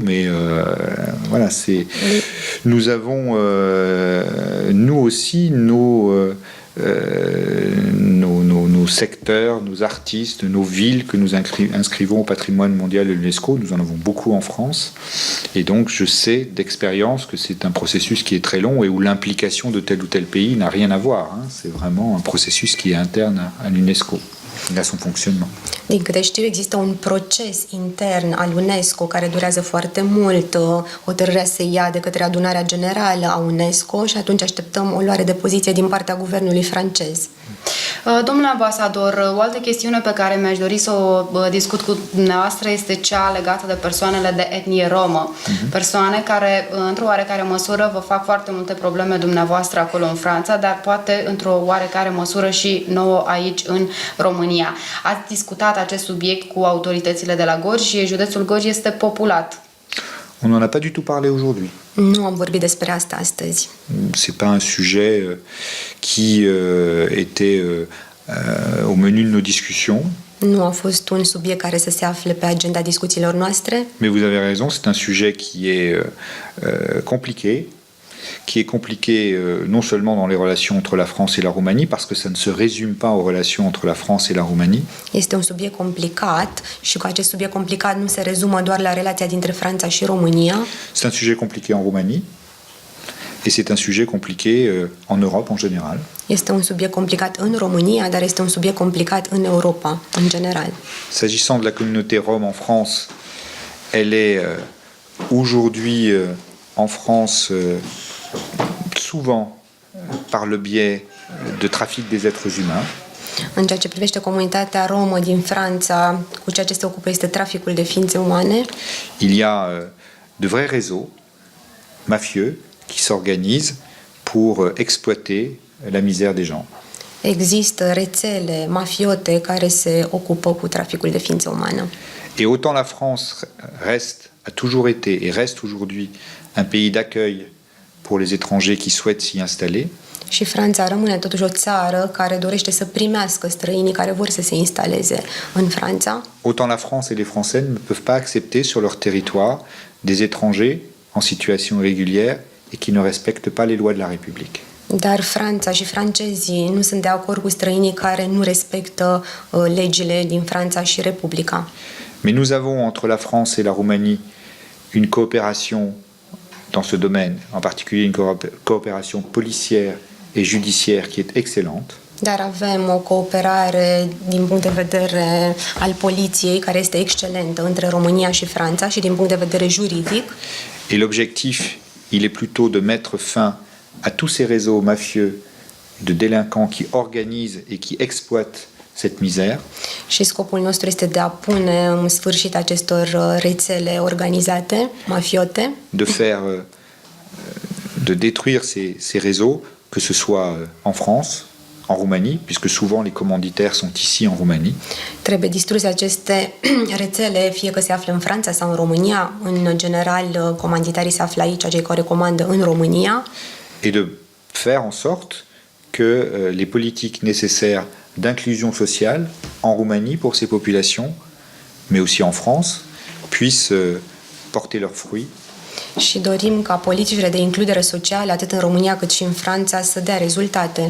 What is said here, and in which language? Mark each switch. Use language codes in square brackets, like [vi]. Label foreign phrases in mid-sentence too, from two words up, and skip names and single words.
[fr] Mais voilà, nous avons, nous aussi, nos secteurs, nos artistes, nos villes que nous inscrivons au patrimoine mondial de l'UNESCO. Nous en avons beaucoup en France. Et donc, je sais d'expérience que c'est un processus qui est très long et où l'implication de tel ou tel pays n'a rien à voir. Hein. C'est vraiment un processus qui est interne à l'UNESCO, à son fonctionnement. [ro] Din câte știu, există un proces intern al UNESCO care durează foarte mult. Hotărârea se ia de către adunarea generală a UNESCO și atunci așteptăm o luare de poziție din partea guvernului francez. Domnule ambasador, o altă chestiune pe care mi-aș dori să o discut cu dumneavoastră este cea legată de persoanele de etnie romă. Persoane care, într-o oarecare măsură, vă fac foarte multe probleme dumneavoastră acolo în Franța, dar poate într-o oarecare măsură și nouă aici în România. Ați discutat acest subiect cu autoritățile de la Gorj și județul Gorj este populat. [fr] On n'en a pas du tout parlé aujourd'hui. [ro] Nu am vorbit despre asta astăzi. [fr] C'est pas un sujet qui était au menu de nos discussions. [ro] Nu a fost un subiect care să se afle pe agenda discuțiilor noastre, [fr] Mais vous avez raison, c'est un sujet qui est compliqué, non seulement dans les relations entre la France et la Roumanie, parce que ça ne se résume pas aux relations entre la France et la Roumanie, [ro] este un subiect complicat și cu acest subiect complicat nu se rezumă doar la relația dintre Franța și România. [fr] c'est un sujet compliqué en Roumanie, et c'est un sujet compliqué en Europe en général. [ro] Este un subiect complicat în România, dar este un subiect complicat în Europa, în general. [fr] S'agissant de la communauté rome en France, elle est aujourd'hui en France souvent par le biais de trafic des êtres humains. [ro] În ceea ce privește comunitatea romă din Franța, cu ceea ce se ocupă este traficul de ființe umane. [fr] Il y a de vrais réseaux mafieux qui s'organisent pour exploiter la misère des gens. [ro] Există rețele mafiote care se ocupă cu traficul de ființe umane. [fr] Et autant la France a toujours été et reste aujourd'hui un pays d'accueil pour les étrangers qui souhaitent s'y installer, [ro] Și Franța rămâne totuși o țară care dorește să primească străinii care vor să se instaleze în Franța. [fr] autant la France et les Français ne peuvent pas accepter sur leur territoire des étrangers en situation irrégulière et qui ne respectent pas les lois de la République. [ro] Dar Franța și francezii nu sunt de acord cu străinii care nu respectă legile din Franța și Republica. [fr] Mais nous avons entre la France et la Roumanie une coopération dans ce domaine, en particulier une coopération policière et judiciaire qui est excellente. [ro] Dar avem o cooperare din punct de vedere al poliției care este excelentă între România și Franța și din punct de vedere juridic. [fr] Et l'objectif, il est plutôt de mettre fin à tous ces réseaux mafieux de délinquants qui organisent et qui exploitent cette misère. [ro] Și scopul nostru este de a pune în sfârșit acestor rețele organizate, mafiote, [fr] de détruire ces réseaux, que ce soit en France, en Roumanie, puisque souvent les commanditaires sont ici en Roumanie, [ro] trebuie distruse aceste rețele, fie că se află în Franța sau în România. În general, comanditarii se află aici, cei care comandă în România. [fr] et de faire en sorte que les politiques nécessaires d'inclusion sociale en Roumanie pour ces populations, mais aussi en France, puissent porter leurs fruits. [ro] Și dorim ca politicile de includere socială, atât în România cât și în Franța, să dea rezultate.